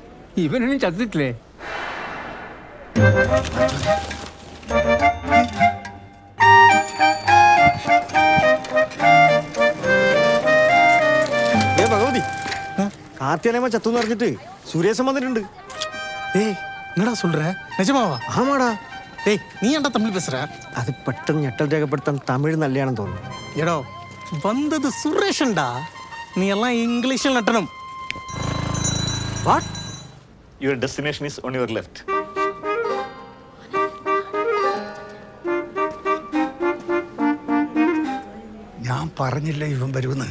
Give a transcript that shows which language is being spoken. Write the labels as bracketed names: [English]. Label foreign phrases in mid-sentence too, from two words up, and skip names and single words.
[Malayalam] ഇവനൊന്നും ചത്തിട്ടില്ലേ? ഭഗവതി, കാർത്തിയാലയമ്മ ചത്തുന്ന് പറഞ്ഞിട്ട് സുരേശൻ വന്നിട്ടുണ്ട്. [Tamil] ஏய் என்னடா சொல்ற? நிஜமாவா? ஆமாடா. டேய் நீ ஏன்டா தமிழ் பேசுற? [Malayalam] അത് പെട്ടെന്ന് ഞെട്ടൽ രേഖപ്പെടുത്താൻ തമിഴ് നല്ലയാണെന്ന് തോന്നുന്നു. എടോ വന്നത് സുരേഷൻടാ, നീ എല്ലാം ഇംഗ്ലീഷിൽ നട്ടണം. [English] What? Your destination is on your left. [Malayalam] ഞാൻ പറഞ്ഞില്ല ഇവൻ വരുമെന്ന്.